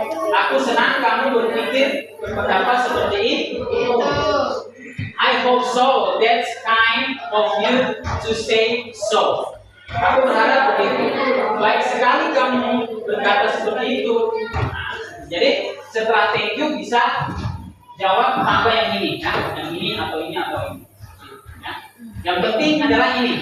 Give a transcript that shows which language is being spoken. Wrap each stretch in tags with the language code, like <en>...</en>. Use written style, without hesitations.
<id>Aku senang kamu berpikir berpendapat seperti itu.</id> <en>I hope so. That's kind of you to say so.</en> <id>Aku berharap begitu. Baik sekali kamu berkata seperti itu. Jadi setelah</id> <en>thank you</en> <id>bisa jawab tambah yang ini, ya. Yang ini atau ini atau ini. Ya. Yang penting adalah ini.</id>